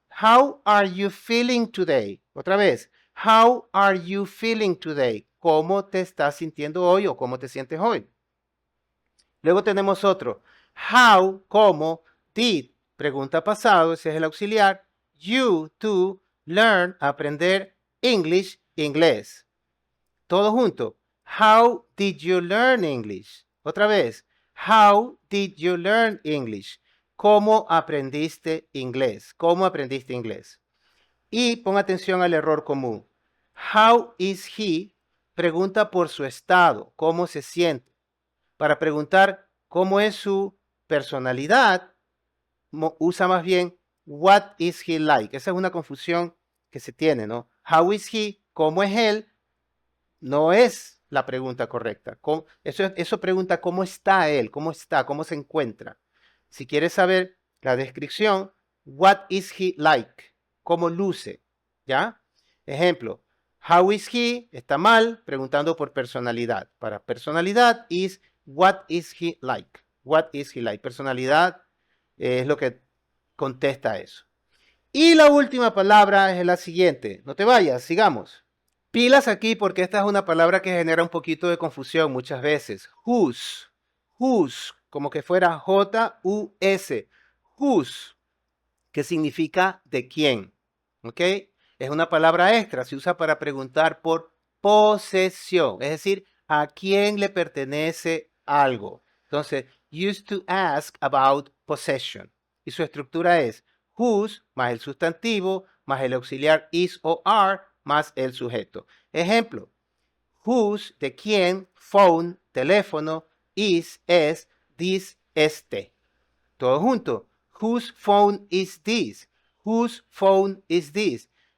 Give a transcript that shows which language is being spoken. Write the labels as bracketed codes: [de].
[en] How are you feeling today? [es] Otra vez. [en] How are you feeling today? [es] ¿Cómo te estás sintiendo hoy o cómo te sientes hoy? Luego tenemos otro. How, ¿cómo? did, pregunta pasado, ese es el auxiliar. You, tú, learn, aprender English, inglés. Todo junto. [en] How did you learn English? [es] Otra vez. [en] How did you learn English? [es] ¿Cómo aprendiste inglés? ¿Cómo aprendiste inglés? Y pon atención al error común. [en] How is he? [es] Pregunta por su estado, cómo se siente. Para preguntar cómo es su personalidad, usa más bien [en] what is he like. [es] Esa es una confusión que se tiene, ¿no? [en] How is he? [es] ¿Cómo es él? No es la pregunta correcta. Eso pregunta cómo está él, cómo está, cómo se encuentra. Si quieres saber la descripción, [en] what is he like? [es] ¿Cómo luce? ¿Ya? [en] Ejemplo, how is he? [es] Está mal, preguntando por personalidad. Para personalidad [en] is what is he like? What is he like? [es] Personalidad es lo que contesta eso. Y la última palabra es la siguiente. No te vayas, sigamos. Pilas aquí porque esta es una palabra que genera un poquito de confusión muchas veces. Whose, whose, como que fuera J-U-S, whose, que significa de quién, ¿ok? Es una palabra extra, se usa para preguntar por posesión, es decir, a quién le pertenece algo. Entonces, [en] used to ask about possession. [es] Y su estructura es whose más el sustantivo más el auxiliar is o are más el sujeto. Ejemplo, whose, de quién, phone, teléfono, is, es, this, este. Todo junto. [en] Whose phone is this? Whose phone is this?